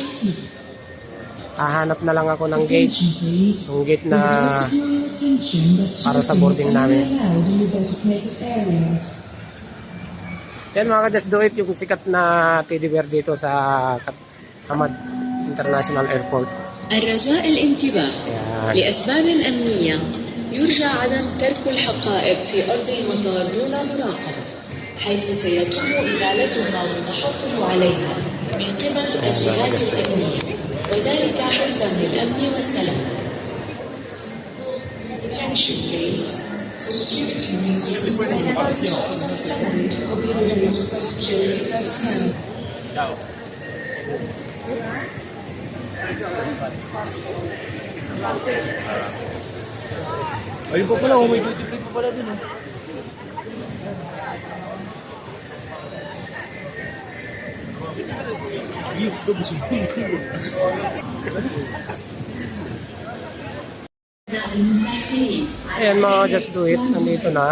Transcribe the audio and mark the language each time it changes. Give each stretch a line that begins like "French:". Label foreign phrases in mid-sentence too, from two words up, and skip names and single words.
Filipino: Hahanap na lang ako ng gate. Yung gate na para sa boarding namin. Yan mga ka-Just Do It. Yung sikat na teddy bear dito sa Hamad International Airport.
Arabic: الرجاء الانتباه لأسباب أمنية يرجى عدم ترك الحقائب في أرض المطار دون مراقبة حيث سيتم إزالتها والتحفظ عليها من قبل الجهات الأمنية وذلك حفظا للأمن والسلامة.
English: Attention please. For security reasons, all items attended will be removed by security personnel.
Filipino: Ayun pa pala, may duty free pa pala dun. Ayan mga Just Do It. Nandito na.